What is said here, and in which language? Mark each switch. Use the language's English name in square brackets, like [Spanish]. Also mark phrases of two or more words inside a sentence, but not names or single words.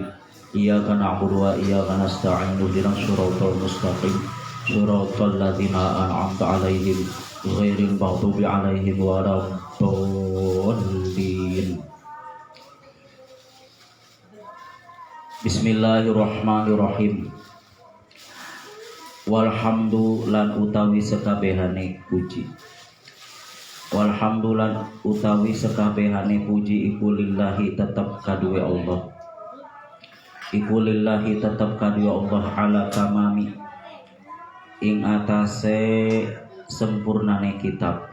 [Arabic] إياك نعبد وإياك نستعين اهدنا الصراط المستقيم صراط الذين أنعمت عليهم غير المغضوب عليهم ولا الضالين. Bismillahirrahmanirrahim. [Javanese] Walhamdu lan utawi sekabehane puji. Walhamdu lan utawi sekabehane puji iku lillahi tetep kaduwe Allah. Iku lillahi tetep kaduwe Allah [Arabic] على تمام [Javanese] ing atase sempurnane kitab.